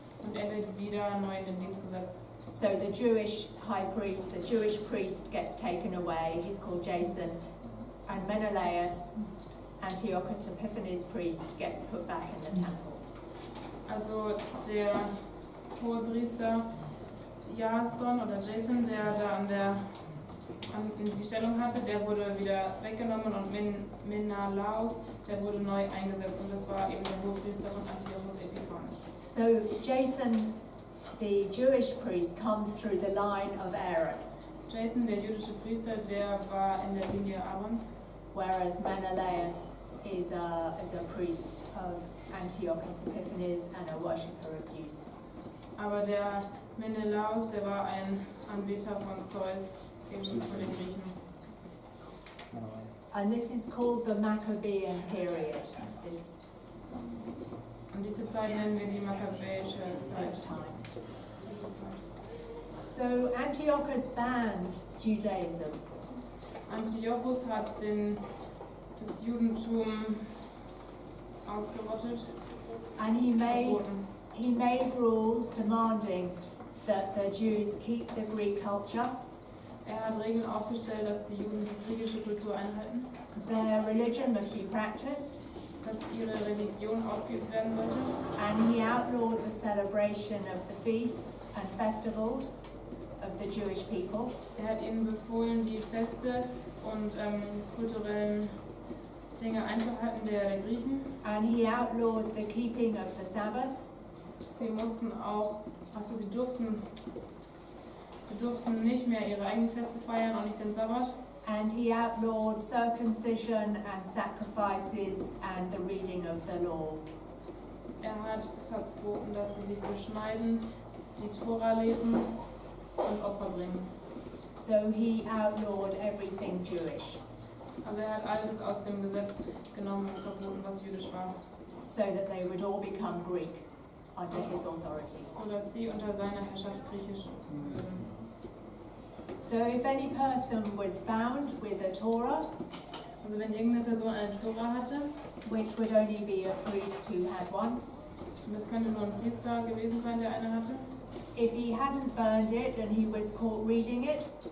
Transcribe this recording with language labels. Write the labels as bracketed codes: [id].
[de] Und er wird wieder neu in den Dienst gesetzt. [en] So the Jewish high priest, the Jewish priest gets taken away, he's called Jason, and Menelaus, Antiochus Epiphanes' priest, gets put back in the temple. [de] Also der Hohepriester Jason oder Jason, der da die Stellung hatte, der wurde wieder weggenommen und Menelaus, der wurde neu eingesetzt und das war eben der Hohepriester von Antiochus Epiphanes. [en] So Jason, the Jewish priest, comes through the line of Aaron, [de] Jason, der jüdische Priester, der war in der Linie Aarons, [en] whereas Menelaus is a priest of Antiochus Epiphanes and a worshipper of Zeus. [de] aber der Menelaus, der war ein Anbeter von Zeus, eben von den Griechen. [en] And this is called the Maccabean period, this [de] Und diese Zeit nennen wir die makkabäische [en] this [de] Zeit. [en] time. So Antiochus banned Judaism. [de] Antiochus hat das Judentum ausgerottet, [en] And he [de] verboten. [en] made rules demanding that the Jews keep the Greek culture, [de] Er hat Regeln aufgestellt, dass die Juden die griechische Kultur einhalten. [en] their religion must be practiced, [de] dass ihre Religion ausgeübt werden sollte. [en] And he outlawed the celebration of the feasts and festivals of the Jewish people. [de] Er hat ihnen befohlen, die Feste und kulturellen Dinge einzuhalten der Griechen. [en] And he outlawed the keeping of the Sabbath. [de] Sie mussten auch, sie durften nicht mehr ihre eigenen Feste feiern, auch nicht den Sabbat. [en] And he outlawed circumcision and sacrifices and the reading of the law. [de] Er hat verboten, dass sie sich beschneiden, die Tora lesen und Opfer bringen. [en] So he outlawed everything Jewish, [de] Also er hat alles aus dem Gesetz genommen und verboten, was jüdisch war, [en] so that they would all become Greek under his authority. [de] sodass sie unter seiner Herrschaft griechisch würden. [en] So if any person was found with a Torah, [de] Also wenn irgendeine Person eine Tora hatte, [en] which would only be a priest who had one, [de] und es könnte nur ein Priester gewesen sein, der eine hatte, [en] if he hadn't burned it and he was caught reading it,